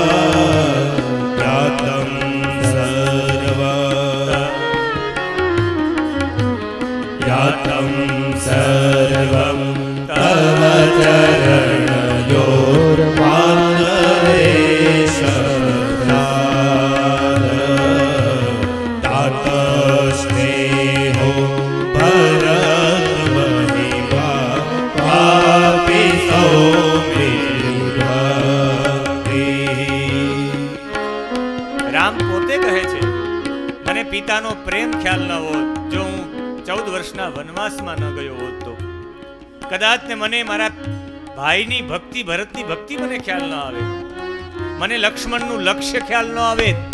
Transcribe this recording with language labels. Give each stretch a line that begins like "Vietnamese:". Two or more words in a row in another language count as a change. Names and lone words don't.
Sanskrit: ज्ञातं सर्वं तव चरणयोर्मानरेश तात स्नेहो भरतमहिमा पापी सौम्यभक्ति।
Gujarati: રામ પોતે કહે છે, મને પિતાનો પ્રેમ ખ્યાલ ન હોત, જો હું 14 વર્ષના વનવાસમાં ન ગયો હોત તો કદાચ ને મને મારા ભાઈની ભક્તિ, ભરતની ભક્તિ મને ખ્યાલ ન આવે, મને લક્ષ્મણનું લક્ષ્ય ખ્યાલ ન આવે.